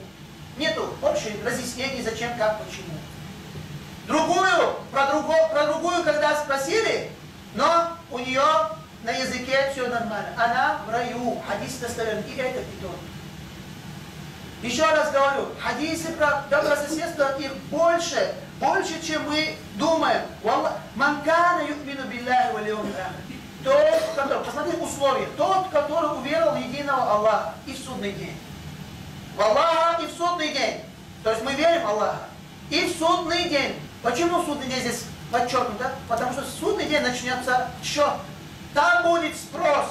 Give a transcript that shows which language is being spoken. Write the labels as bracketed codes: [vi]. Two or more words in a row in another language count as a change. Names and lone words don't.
[ru] Нету общих разъяснений, зачем, как, почему. Про другую, когда спросили, но у нее на языке все нормально. Она в раю. Хадис достоверный. И этот, и тот. Еще раз говорю, хадисы про добрососедство, их больше, чем мы думаем. [ar] من كان يؤمن بالله واليوم الآخر. [ru] Тот, который, посмотри условия, тот, который уверовал в единого Аллаха и в судный день. В Аллаха и в судный день. То есть мы верим в Аллаха. И в судный день. Почему судный день здесь подчеркнуто? Потому что судный день начнется счет. Там будет спрос.